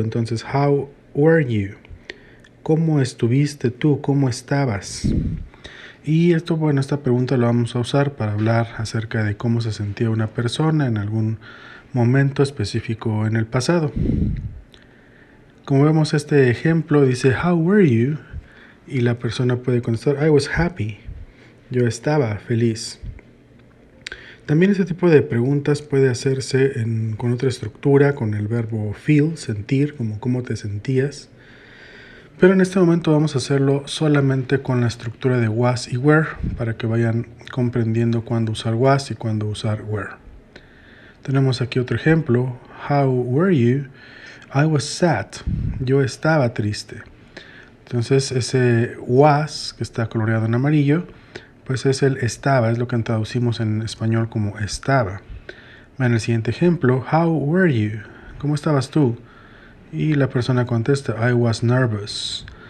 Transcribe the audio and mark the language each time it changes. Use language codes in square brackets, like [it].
[es] Entonces, [en] how were you? [es] ¿Cómo estuviste tú? ¿Cómo estabas? Y esta pregunta la vamos a usar para hablar acerca de cómo se sentía una persona en algún momento específico en el pasado. Como vemos este ejemplo, dice, [en] how were you? [es] Y la persona puede contestar, [en] I was happy. [es] Yo estaba feliz. También este tipo de preguntas puede hacerse con otra estructura, con el verbo feel, sentir, como cómo te sentías. Pero en este momento vamos a hacerlo solamente con la estructura de was y were, para que vayan comprendiendo cuándo usar was y cuándo usar were. Tenemos aquí otro ejemplo, [en] how were you? I was sad. [es] Yo estaba triste. Entonces ese was, que está coloreado en amarillo, pues es el estaba, es lo que traducimos en español como estaba. En el siguiente ejemplo, [en] how were you? [es] ¿Cómo estabas tú? Y la persona contesta, [en] I was nervous.